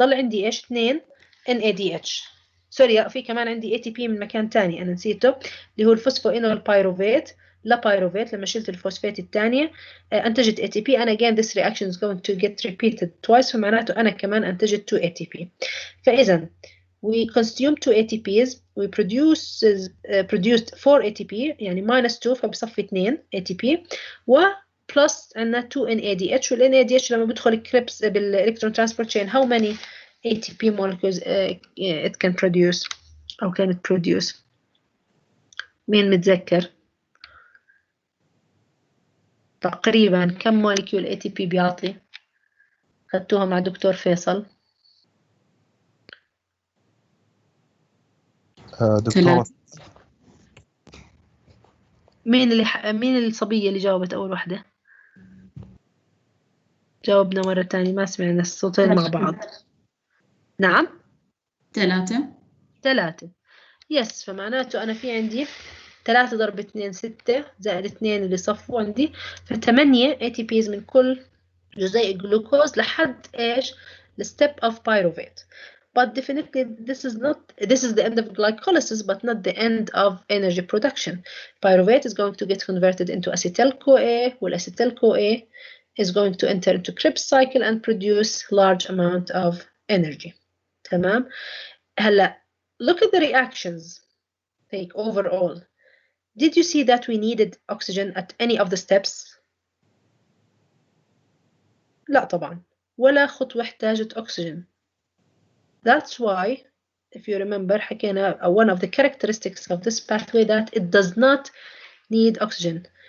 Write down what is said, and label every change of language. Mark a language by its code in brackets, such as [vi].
[ar] ضل عندي إيش 2 NADH. سوري في كمان عندي ATP من مكان تاني أنا نسيته اللي هو الفوسفوينول بايروفيت. لا بايروفيت لما شلت الفوسفات الثانية أنتجت ATP. [en] and again this reaction is going to get repeated twice. [ar] فمعناته أنا كمان أنتجت 2 ATP. [en] فإذا we consume 2 ATPs. we produced 4 ATP يعني minus 2 فبصفي 2 ATP و plus عندنا 2 NADH. وال NADH لما بدخل كريبس بالإلكترون transport chain how many ATP molecules it can produce أو can it produce. [ar] مين متذكر تقريبا كم مولكيول ATP بيعطي؟ خدتوها مع دكتور فيصل. دكتورة مين الصبية اللي جاوبت أول واحدة؟ جاوبنا مرة تانية ما سمعنا الصوتين مع بعض. نعم 3 يس. فمعناته أنا في عندي 3 ضرب 2 6 زائد 2 اللي صفوا عندي ف8 ATPs من كل جزيء جلوكوز لحد إيش الstep of pyruvate. [en] But definitely this is the end of glycolysis but not the end of energy production. Pyruvate is going to get converted into acetyl-CoA والacetyl-CoA is going to enter into Krebs cycle and produce large amount of energy. [ar] تمام. [en] هلا look at the reactions. Take overall. Did you see that we needed oxygen at any of the steps? [ar] لا طبعا ولا خطوة احتاجت oxygen. [en] That's why if you remember حكينا one of the characteristics of this pathway that it does not need oxygen.